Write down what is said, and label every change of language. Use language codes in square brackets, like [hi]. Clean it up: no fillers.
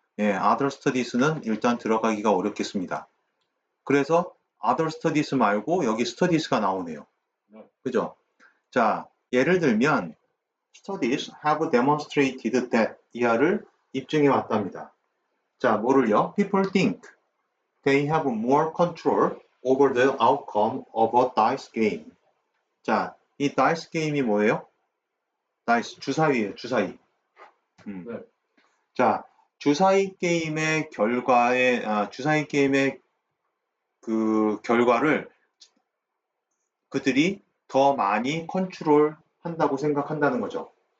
[ko] 예, other studies 는 일단 들어가기가 어렵겠습니다. 그래서 other studies 말고 여기 studies가 나오네요. 그죠? 자, 예를 들면 studies have demonstrated that 이하를 입증해 왔답니다. 자, 뭐를요? [en] People think they have more control over the outcome of a dice game. [ko] 자, 이 dice 게임이 뭐예요? dice, 주사위예요, 주사위. 네. 자, 주사위 게임의 주사위 게임의 그 결과를 그들이 더 많이 컨트롤 한다고 생각한다는 거죠.